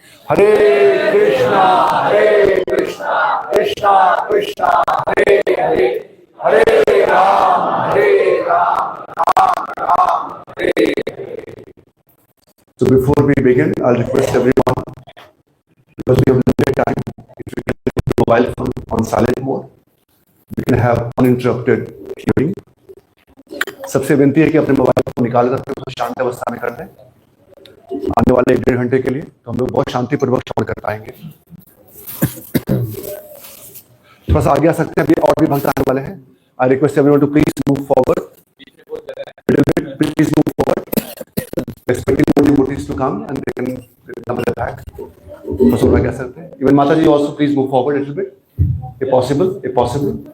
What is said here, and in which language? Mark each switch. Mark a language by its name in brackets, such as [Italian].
[Sanskrit] Hare Krishna, Krishna Krishna, Hare Hare, Hare Ram, Ram Ram, Hare Hare. [English] So before we begin, I'll request everyone, because we have limited time, if we can put the mobile phone on silent mode, we can have uninterrupted hearing. [Hindi] सबसे विनती है कि अपने mobile को निकाल कर उसको शांत अवस्था में कर दें। आने वाले 1-1.5 घंटे के लिए तो हम लोग बहुत शांतिपूर्वक श्रवण कर पाएंगे। थोड़ा सा आगे आ सकते हैं, अभी और भी भक्त आने वाले हैं। [English] I request everyone to please move forward, please move forward, expecting more devotees to come and they can come at the back. So I guess even Mataji also please move forward a little bit, if possible, if possible.